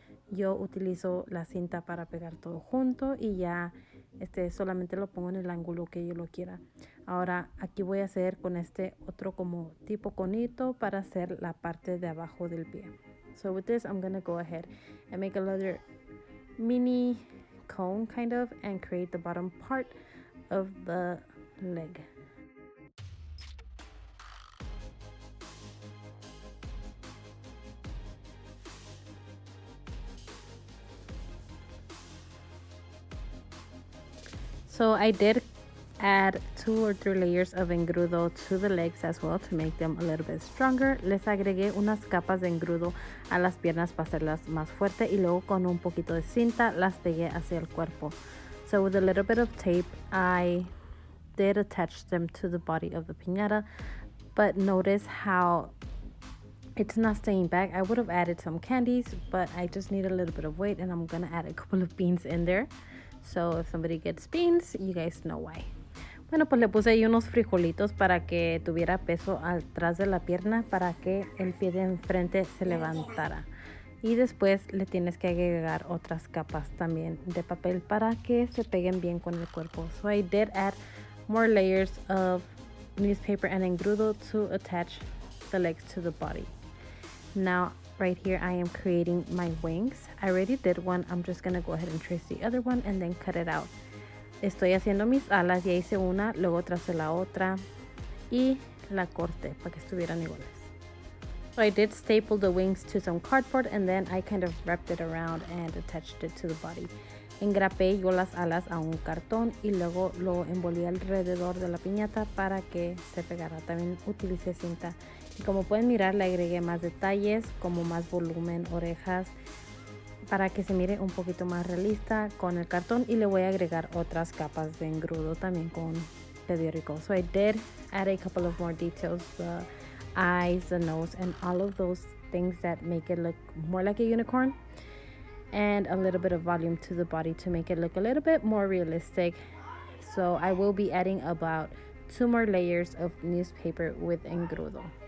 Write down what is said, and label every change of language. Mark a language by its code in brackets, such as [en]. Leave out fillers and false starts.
[es] Yo utilizo la cinta para pegar todo junto y ya solamente lo pongo en el ángulo que yo lo quiera. Ahora aquí voy a hacer con este otro como tipo conito para hacer la parte de abajo del pie. [en] So with this, I'm gonna go ahead and make a little mini cone kind of and create the bottom part of the leg. So I did add 2 or 3 layers of engrudo to the legs as well to make them a little bit stronger. [es] Les agregué unas capas de engrudo a las piernas para hacerlas más fuertes y luego con un poquito de cinta las pegué hacia el cuerpo. [en] So with a little bit of tape, I did attach them to the body of the piñata, but notice how it's not staying back. I would have added some candies, but I just need a little bit of weight and I'm gonna add a couple of beans in there. So if somebody gets beans, you guys know why. [es] Bueno, pues le puse ahí unos frijolitos para que tuviera peso atrás de la pierna para que el pie de enfrente se levantara. Y después le tienes que agregar otras capas también de papel para que se peguen bien con el cuerpo. [en] So I did add more layers of newspaper and engrudo to attach the legs to the body. Now right here I am creating my wings. I already did one. I'm just gonna go ahead and trace the other one and then cut it out. [es] Estoy haciendo mis alas, ya hice una, luego tracé la otra y la corté para que estuvieran iguales. [en] So I did staple the wings to some cardboard and then I kind of wrapped it around and attached it to the body. [es] Engrapé yo las alas a un cartón y luego lo envolví alrededor de la piñata para que se pegara. También utilicé cinta y como pueden mirar le agregué más detalles como más volumen, orejas, para que se mire un poquito más realista con el cartón y le voy a agregar otras capas de engrudo también con periódico. [en] So I did add a couple of more details, the eyes, the nose, and all of those things that make it look more like a unicorn, and a little bit of volume to the body to make it look a little bit more realistic. So I will be adding about 2 more layers of newspaper with engrudo.